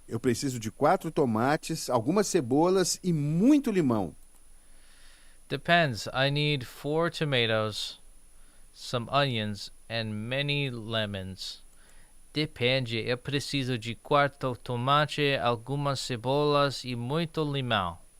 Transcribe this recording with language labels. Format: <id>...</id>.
<pt>Eu preciso de 4 tomates, algumas cebolas e muito limão.</pt> <en>Depends. I need 4 tomatoes, some onions, and many lemons.</en> <pt>Depende. Eu preciso de 4 tomates, algumas cebolas e muito limão.</pt>